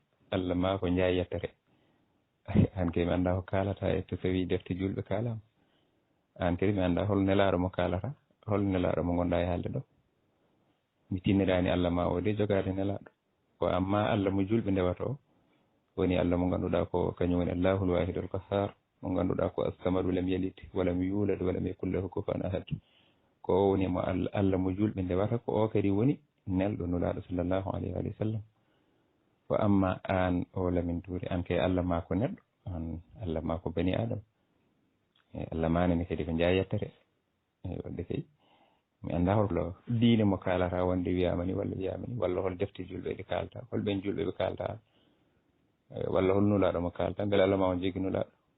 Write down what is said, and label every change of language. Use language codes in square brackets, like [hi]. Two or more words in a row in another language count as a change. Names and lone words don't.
[ff] Allah ma ko jaay yettere an kadi mi anda ko kalata e to tawi defte julɓe kalama an kadi mi anda hol nelaɗo mo kalata hol nelaɗo mo gonɗa e haalde ɗo mi tinniɗani Allah ma o de jogade nelaɗo ko amma Allah mo julɓe ndewato woni Allah mo ganduɗa ko kañum woni [ar] الله الواحد القهار [ff] mo ganduɗa ko [ar] الصمد لم يلد ولم يولد ولم يكن له كفوا أحد [ff] ko o woni mo Allah mo julɓe ndewata ko o kadi woni nelɗo nulaaɗo [ar] صلى الله عليه وسلم. [ff] wa amma an o lamin duuri an kay Allah ma ko neɗɗo, an Allah ma ko bani adama, Allah manani kadi ko jaa yettere. wadde kay mi annda holko diine mo kaalata wonde wiyama ni walla hol defte julɓe ɗe kalta, holɓen julɓe ɓe kalta, walla hol nulaaɗo mo kalta, beele Allah ma on jogui nulaaɗo.